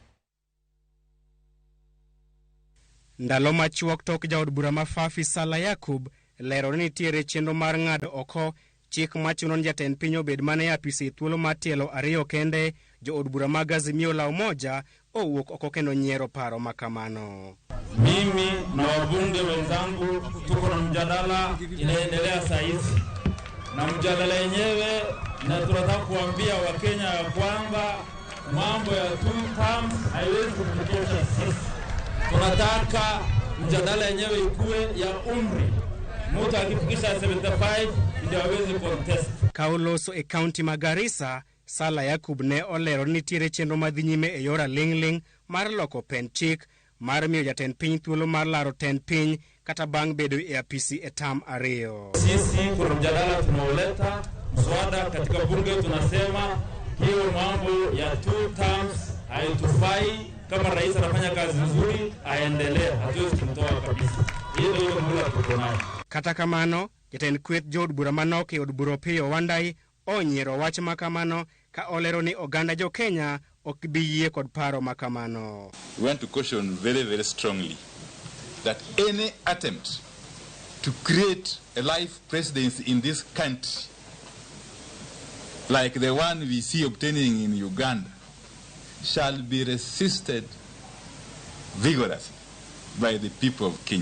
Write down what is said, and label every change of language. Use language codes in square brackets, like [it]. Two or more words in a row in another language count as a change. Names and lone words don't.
[luo] Ndalo machuok tok jaod bura ma Fafi Salah Yakub lero ni nitiere chenro mar ng'ado oko chik machuno ni jatend piny obed mane apisi thuolo mar tielo 2 kende. Jood bura mag Azimio la Umoja owuok oko kendo nyiero paro makamano. [sw] Mimi na wabunge wenzangu tuko na mjadala inaendelea saa hizi, na mjadala yenyewe na tunataka kuambia Wakenya ya kwamba mambo ya 2 terms haiwezi kufikisha sisi. Tunataka mjadala yenyewe ikuwe ya umri. Mtu akifikisha 75 ndio aweze contest. [luo] Kauloso e county Magarissa, Salah Yakub ne olero ni nitiere chenro madhi nyime e yora lingling mar loko pend chik mar miyo jatend piny thuolo mar laro tend piny kata bang' bedo e apisi e tam 2. [sw] Sisi kuna mjadala tunaoleta mswada katika bunge, tunasema hiyo mambo ya 2 terms haitufai. Kama rais anafanya kazi nzuri aendelee, hatuwezi kumtoa kabisa. Hiyo ndio mula tuko nayo. [luo] Kata kamano, jatend kweth jood bura manok e od bura Opiyo Wandayi onyiero wach makamano ka olero ni oganda jo Kenya ok bi yie kod paro makamano. [en] We want to caution very, very strongly that any attempt to create a life presidency in this country like the one we see obtaining in Uganda shall be resisted vigorously by the people of Kenya.